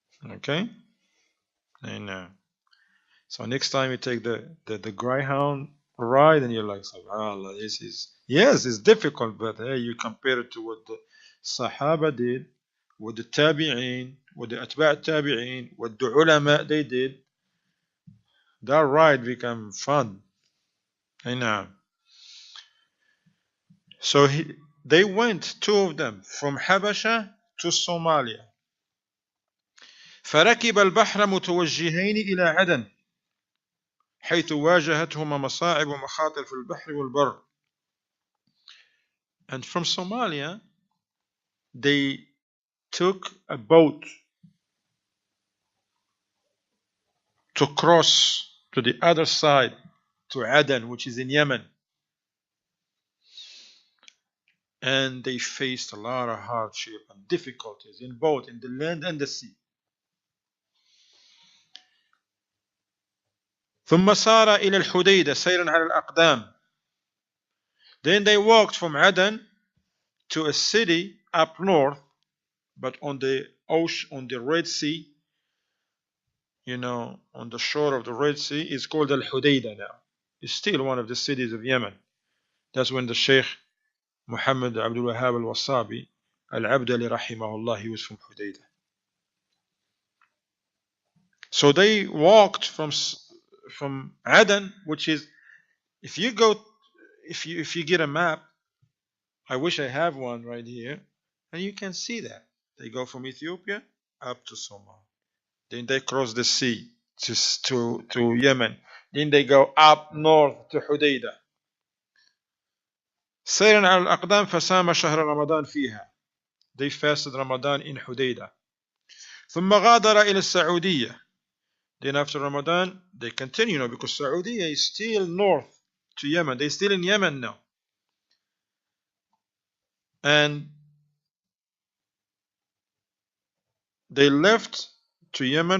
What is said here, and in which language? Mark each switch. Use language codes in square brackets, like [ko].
[en] Okay? And so next time you take the Greyhound ride and you're like, subhanAllah, this is, yes, it's difficult, but hey, you compare it to what the Sahaba did, what the Tabi'een, what the Atba' Tabi'een, what the Ulama they did, that ride become fun. And so they went, two of them, from Habasha to Somalia. [ar] فركب البحر متوجهين إلى عدن حيث واجهتهما مصاعب ومخاطر في البحر والبر. [en] And from Somalia, they took a boat to cross to the other side, to Aden, which is in Yemen. And they faced a lot of hardship and difficulties in both in the land and the sea. [ar] ثم سار إلى الحديدة سيرا على الأقدام. [en] Then they walked from Aden to a city up north, but on the ocean, on the Red Sea, on the shore of the Red Sea. It's called al-Hudaydah now. It's still one of the cities of Yemen. That's when the Shaykh Muhammad Abdul Wahhab al-Wasabi al-Abdali rahimahullah, he was from Hudaydah. So they walked from Aden, which is, if you get a map, I wish I have one right here, and you can see that. They go from Ethiopia up to Somalia. Then they cross the sea to Yemen. Then they go up north to Hudaydah. [ar] سيرا على الأقدام فسام شهر رمضان فيها. [en] They fasted Ramadan in Hudaydah. [ar] ثم غادر إلى السعودية. [en] Then after Ramadan, they continue because Saudi is still north to Yemen. They're still in Yemen now. And they left to Yemen.